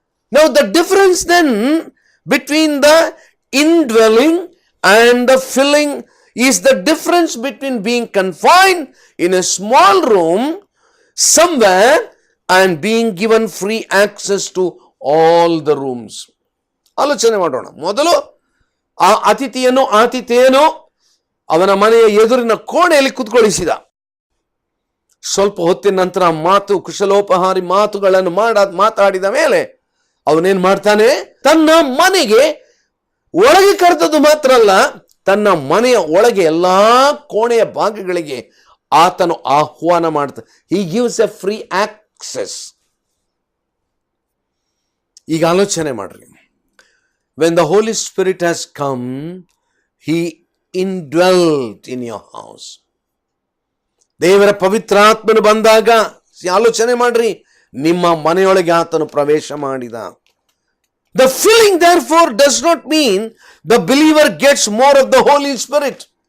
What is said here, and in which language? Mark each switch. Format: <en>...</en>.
<en>Now the difference then between the indwelling and the filling is the difference between being confined in a small room somewhere and being given free access to all the rooms.</en> <kn>ಆಲೋಚನೆ ಮಾಡೋಣ. ಮೊದಲು ಆ ಆತಿಥೇಯನು ಅವನ ಮನೆಯ ಎದುರಿನ ಕೋಣೆಯಲ್ಲಿ ಕುತ್ಕೊಳಿಸಿದ. ಸ್ವಲ್ಪ ಹೊತ್ತಿನ ನಂತರ ಕುಶಲೋಪಹಾರಿ ಮಾತುಗಳನ್ನು ಮಾತಾಡಿದ ಮೇಲೆ ಅವನೇನ್ ಮಾಡ್ತಾನೆ, ತನ್ನ ಮನೆಗೆ ಒಳಗೆ ಕರೆದದ್ದು ಮಾತ್ರ ಅಲ್ಲ, ತನ್ನ ಮನೆಯ ಒಳಗೆ ಎಲ್ಲಾ ಕೋಣೆಯ ಭಾಗಗಳಿಗೆ ಆತನು ಆಹ್ವಾನ ಮಾಡ್ತಾನೆ.</kn> <en>He gives a free access.</en> <kn>ಈಗ ಆಲೋಚನೆ ಮಾಡ್ರಿ,</kn> <en>when the Holy Spirit has come, he indwelt in your house.</en> <kn>ದೇವರ ಪವಿತ್ರಾತ್ಮನು ಬಂದಾಗ ಆಲೋಚನೆ ಮಾಡ್ರಿ, ನಿಮ್ಮ ಮನೆಯೊಳಗೆ ಆತನು ಪ್ರವೇಶ ಮಾಡಿದ.</kn> <en>The filling therefore does not mean the believer gets more of the Holy Spirit.</en>